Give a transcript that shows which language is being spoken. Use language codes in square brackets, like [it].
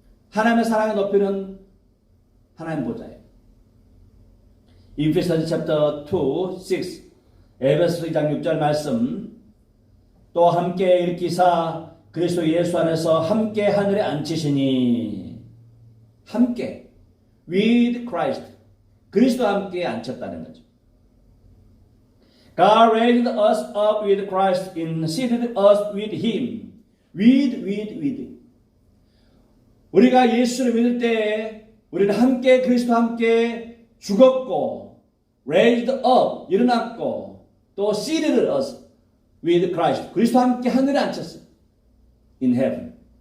[ko] 하나님의 사랑의 높이는 하나님 보좌예요. [en] Ephesians chapter 2, 6 [ko] 에베소 2장 6절 말씀 또 함께 일으키사 그리스도 예수 안에서 함께 하늘에 앉히시니 함께 [en] with Christ [ko] 그리스도와 함께 앉혔다는 거죠. [en] God raised us up with Christ and seated us with Him. with. [ko] 우리가 예수를 믿을 때 우리는 함께 그리스도와 함께 죽었고 [en] raised up [ko] 일어났고 또 [en] seated us with Christ [ko] 그리스도와 함께 하늘에 앉혔어요. [en] In heaven.